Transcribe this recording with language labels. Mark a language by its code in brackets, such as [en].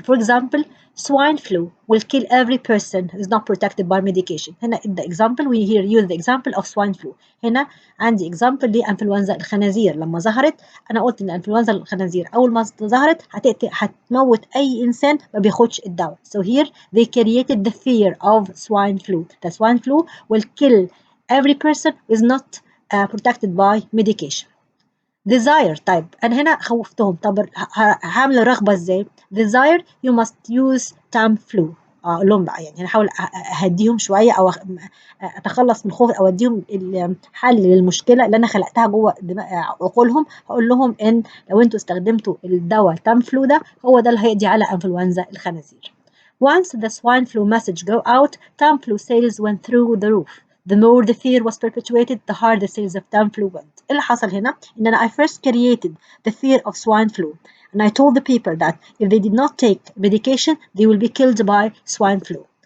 [en] For example, swine flu will kill every person who is not protected by medication. [ar] هنا [en] the example we here use the example of swine flu. [ar] هنا عندي example لإنفلونزا الخنازير. لما ظهرت أنا قلت إن إنفلونزا الخنازير أول ما ظهرت هتموت أي إنسان ما بياخدش الدواء. [en] So here they created the fear of swine flu. The swine flu will kill every person who is not protected by medication. desire. [ar] طيب أنا هنا خوفتهم، طب هعمل الرغبة إزاي؟ [en] desire you must use Tamiflu. [ar] أقول لهم بقى يعني هحاول أهديهم شوية أو أتخلص من خوف أو أديهم الحل للمشكلة اللي أنا خلقتها جوه عقولهم. هقول لهم إن لو أنتوا استخدمتوا الدواء Tamiflu ده هو ده اللي هيقضي على إنفلونزا الخنازير. [en] Once the swine flu message go out, Tamiflu sales went through the roof. The more the fear was perpetuated, the harder the sales of Tamiflu went. [ar] اللي حصل هنا إن أنا [en] I first created the fear of swine flu, and I told the people that if they did not take medication, they will be killed by swine flu.